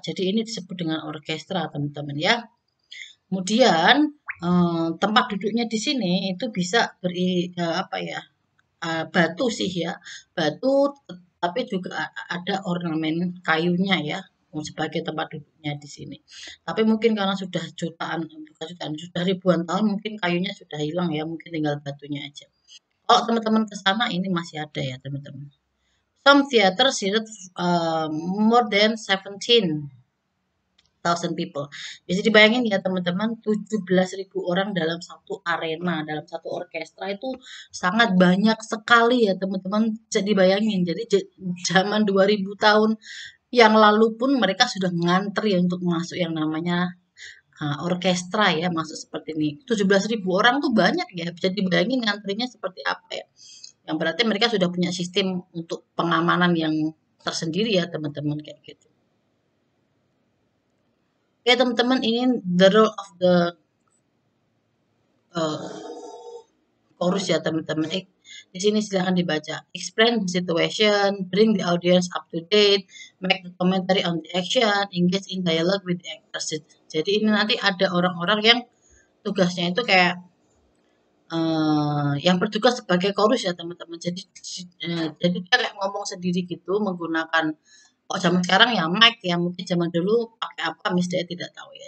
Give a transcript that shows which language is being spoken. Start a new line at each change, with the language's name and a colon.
Indonesian: Jadi ini disebut dengan orkestra teman-teman ya. Kemudian tempat duduknya di sini itu bisa apa ya, batu sih ya, batu tapi juga ada ornamen kayunya ya sebagai tempat duduknya di sini. Tapi mungkin karena sudah jutaan, bukan jutaan, sudah ribuan tahun mungkin kayunya sudah hilang ya, mungkin tinggal batunya aja. Kalau teman-teman ke sana ini masih ada ya teman-teman.
English: Some theater seated more than 17,000 people.
Indonesian: Bisa dibayangin ya teman-teman, 17.000 orang dalam satu arena, dalam satu orkestra itu sangat banyak sekali ya teman-teman. Bisa dibayangin. Jadi zaman 2000 tahun yang lalu pun mereka sudah ngantri untuk masuk yang namanya orkestra ya, masuk seperti ini. 17.000 orang tuh banyak ya. Bisa dibayangin ngantrinya seperti apa ya. Yang berarti mereka sudah punya sistem untuk pengamanan yang tersendiri ya teman-teman kayak gitu. Ya teman-teman, ini
English: the role of the uh, chorus
Indonesian: ya teman-teman. Di sini silahkan dibaca.
English: Explain the situation, bring the audience up to date, make the commentary on the action, engage in dialogue with the actors.
Indonesian: Jadi ini nanti ada orang-orang yang tugasnya itu kayak yang bertugas sebagai chorus ya teman-teman. Jadi dia kayak ngomong sendiri gitu menggunakan. Oh, zaman sekarang ya mic ya, mungkin zaman dulu pakai apa saya tidak tahu ya.